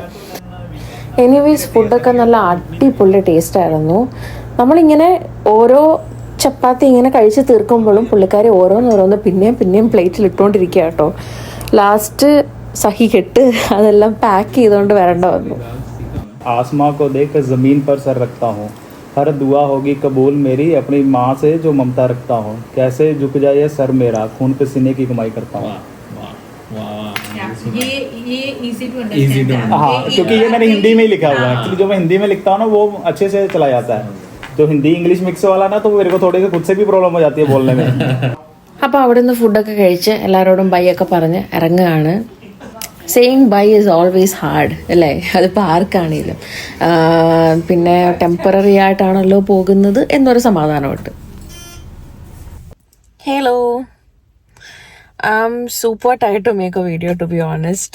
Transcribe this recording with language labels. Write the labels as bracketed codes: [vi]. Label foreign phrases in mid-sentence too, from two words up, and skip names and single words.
[ml] എനിവേസ്, ഫുഡൊക്കെ നല്ല അടിപൊളി ടേസ്റ്റായിരുന്നു. നമ്മളിങ്ങനെ ഓരോ ചപ്പാത്തി ഇങ്ങനെ കഴിച്ച് തീർക്കുമ്പോഴും പുള്ളിക്കാരി ഓരോന്നോരോന്ന് പിന്നെയും പ്ലേറ്റിൽ ഇട്ടുകൊണ്ടിരിക്കുക കേട്ടോ. ലാസ്റ്റ് സഹി കെട്ട് അതെല്ലാം പാക്ക് ചെയ്തുകൊണ്ട് വരേണ്ട വന്നു. [hi] आसमां को देख जमीन पर सर रखता हूँ, हर दुआ होगी कबूल मेरी, अपनी माँ से जो ममता रखता हूँ, कैसे झुक जाए सर मेरा, खून पसीने की कमाई करता हूँ. [en] ये easy to understand. [hi] हाँ, क्योंकि ये मैंने हिंदी में ही लिखा हुआ है. एक्चुअली जो मैं हिंदी में लिखता हूँ ना वो अच्छे से चला जाता है. तो हिंदी इंग्लिश मिक्स वाला ना, तो मेरे को थोड़ी सी खुद से भी प्रॉब्लम हो जाती है बोलने में. [ml] അപ്പോൾ അവിടെ നിന്ന് ഫുഡൊക്കെ കഴിച്ച് എല്ലാവരോടും ബൈ ഒക്കെ പറഞ്ഞ് ഇറങ്ങുകയാണ്. [en] saying bye is always hard [ml] അല്ലേ, അതിപ്പോൾ ആർക്കാണെങ്കിലും. പിന്നെ ടെമ്പററി ആയിട്ടാണല്ലോ പോകുന്നത് എന്നൊരു സമാധാനമുണ്ട്. [en] Hello, super tired to make a video, to be honest.